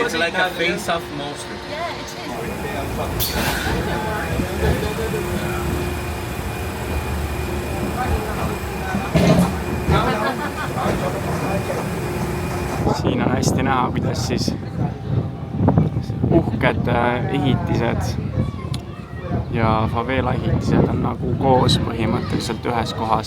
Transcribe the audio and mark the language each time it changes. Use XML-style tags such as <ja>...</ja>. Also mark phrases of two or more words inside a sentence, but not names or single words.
<en>It's like a face-off monster. Yeah, it is.</en> <et>Siin on hästi näha, kuidas siis uhked ehitised ja favela ehitised on nagu koos põhimõtteliselt ühes kohas.</et>